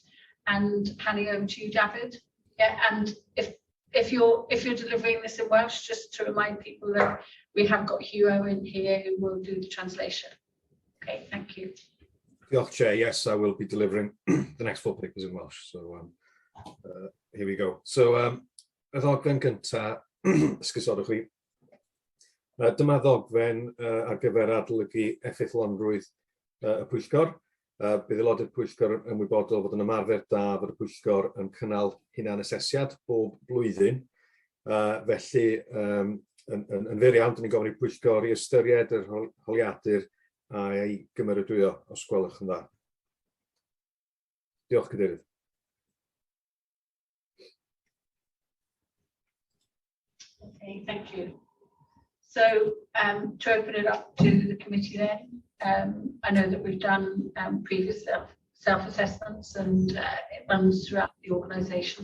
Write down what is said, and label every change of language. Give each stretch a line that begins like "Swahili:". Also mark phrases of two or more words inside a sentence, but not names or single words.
English: And handing over to you, David. Yeah, and if you're delivering this in Welsh, just to remind people that we have got Hugh Owen here who will do the translation. Okay, thank you. Diolch, Chair. Yes, I will be delivering the next 4 papers in Welsh. So here we go.
Welsh: So y ddogfen gyntaf, esgusodwch chi. Dyma ddogfen ar gyfer adolygu effeithlonrwydd y pwyllgor. Bydd aelodau'r pwyllgor yn ymwybodol fod yn ymarfer da fod y pwyllgor yn cynnal hunan asesiad bob blwyddyn. Felly, yn fyr iawn, dyn ni'n gofyn i'r pwyllgor i ystyried yr holiadur a'i gymeradwyo os gwelwch yn dda. Diolch, Cadeirydd.
English: Okay, thank you. So to open it up to the committee then, I know that we've done previous self-assessments and it runs throughout the organisation.